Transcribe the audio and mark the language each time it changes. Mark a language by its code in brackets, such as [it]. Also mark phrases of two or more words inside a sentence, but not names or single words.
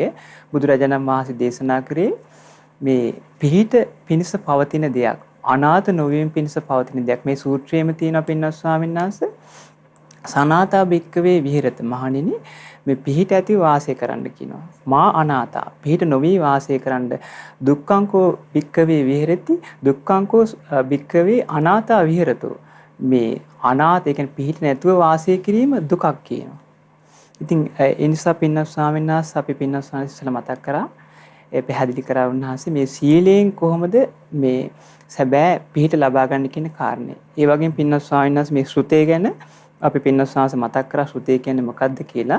[si] බුදුරජාණන් වහන්සේ දේශනා කරේ මේ පිහිට පිණිස පවතින දෙයක් අනාථ නොවීම පිණිස පවතින දෙයක්. මේ සූත්‍රයේම තියෙන පින්වත් ස්වාමීන් වහන්සේ [pi] සනාතා භික්කවේ විහෙරත [si] මහණෙනි මේ පිහිට ඇතිව වාසය කරන්න කියනවා. [pi] මා අනාතා [si] පිහිට නොවි වාසය කරන්න. [pi] දුක්ඛංකෝ භික්කවේ විහෙරති දුක්ඛංකෝ භික්කවේ අනාතා විහෙරතෝ. [si] මේ අනාත ඒ කියන්නේ පිහිට නැතුව වාසය කිරීම දුකක් කියනවා. ඉතින් ඒ නිසා පින්නස් ස්වාමීන් වහන්සේ අපි පින්නස් ස්වාමීන් වහන්සේ මතක් කරා ඒ පැහැදිලි කරා උන්වහන්සේ මේ සීලයෙන් කොහොමද මේ සැබෑ පිහිට ලබා ගන්න කියන කාරණේ. ඒ වගේම පින්නස් ස්වාමීන් වහන්සේ මේ ශ්‍රුතේ ගැන අපි පින්නස් ස්වාමීන් මතක් කරා ශ්‍රුතේ කියන්නේ මොකක්ද කියලා.